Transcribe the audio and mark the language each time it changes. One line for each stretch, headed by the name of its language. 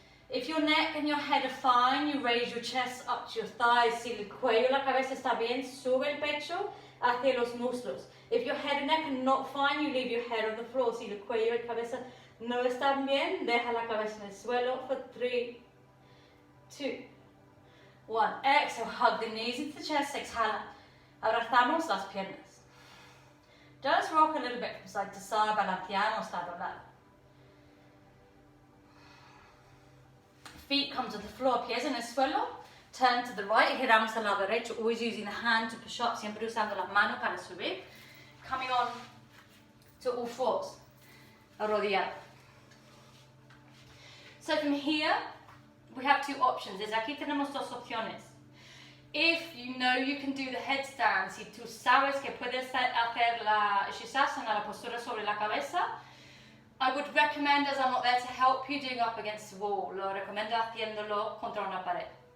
English: If your neck and your head are fine, you raise your chest up to your thighs.
Spanish: Si el cuello y la cabeza está bien, sube el pecho hacia los muslos.
English: If your head and neck are not fine, you leave your head on the floor.
Spanish: Si el cuello y la cabeza no están bien, deja la cabeza en el suelo
English: for 3, 2, 1. Exhale, hug the knees into the chest,
Spanish: exhala. Abrazamos las piernas.
English: Just rock a little bit from side to side,
Spanish: balanceamos lado a lado.
English: Feet come to the floor,
Spanish: pies en el suelo.
English: Turn to the right,
Spanish: giramos al lado derecho,
English: always using the hand to push up,
Spanish: siempre usando las manos para subir.
English: Coming on to all fours,
Spanish: arrodillado.
English: So from here, we have 2 options.
Spanish: Desde aquí tenemos 2 opciones.
English: If you know you can do the headstand,
Spanish: si tú sabes que puedes hacer la shirshasana, la postura sobre la cabeza,
English: I would recommend, as I'm not there to help you, doing up against the wall.
Spanish: Lo recomiendo haciéndolo contra una pared.